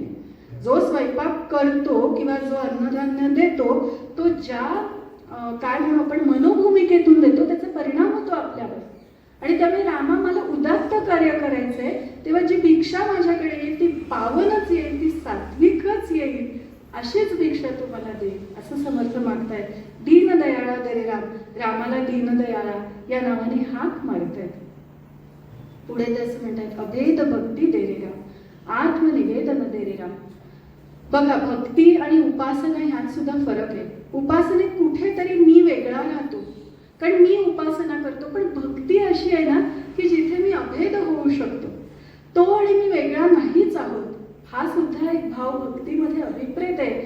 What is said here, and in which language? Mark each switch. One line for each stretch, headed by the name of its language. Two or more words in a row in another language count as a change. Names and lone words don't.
Marathi: जो स्वयंपाक करतो किंवा जो अन्नधान्य देतो तो ज्या काय म्हणू आपण मनोभूमिकेतून देतो, त्याचा परिणाम होतो आपल्यावर. आणि त्यामुळे रामा मला उदात्त कार्य करायचंय, तेव्हा जी भिक्षा माझ्याकडे येईल ती पावनच येईल, ती सात्विकच येईल. अशीच भिक्षा तू मला दे असं समर्थ मागतायत. दीन दयाळा दे रे राम, रामाला दीन दयाळा या नावाने हाक मारतायत. पुढे ते असं म्हणतात अभेद भक्ती दे रे राम, आत्मनिवेदन दे रे राम. बघा, भक्ती आणि उपासना ह्यात सुद्धा फरक आहे. उपासनेत कुठेतरी मी वेगळा राहतो, कारण मी उपासना करतो. पण भक्ती अशी आहे ना की जिथे मी अभेद होऊ शकतो, तो आणि मी वेगळा नाहीच आहोत, हा सुद्धा एक भाव भक्तीमध्ये अभिप्रेत आहे.